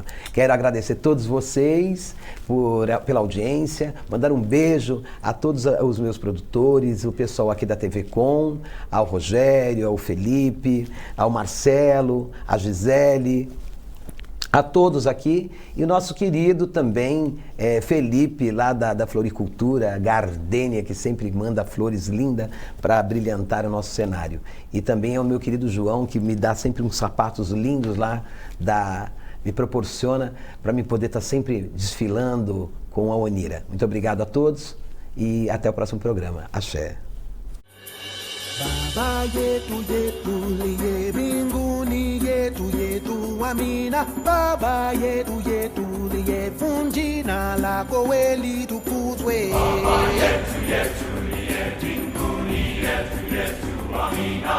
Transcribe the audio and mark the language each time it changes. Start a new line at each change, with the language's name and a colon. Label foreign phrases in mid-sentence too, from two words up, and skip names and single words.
Portuguese: Quero agradecer a todos vocês pela audiência, mandar um beijo a todos os meus produtores, o pessoal aqui da TV Com, ao Rogério, ao Felipe, ao Marcelo, a Gisele, a todos aqui, e o nosso querido também Felipe, lá da Floricultura, Gardênia, que sempre manda flores lindas para brilhantar o nosso cenário. E também é o meu querido João, que me dá sempre uns sapatos lindos lá, me proporciona para me poder estar sempre desfilando com a Onira. Muito obrigado a todos e até o próximo programa. Axé.
Swahili: Baba yetu yetu liye mbinguni yetu amina. Baba yetu liye funjina lako weli tukuzwe. Baba yetu liye mbinguni yetu amina.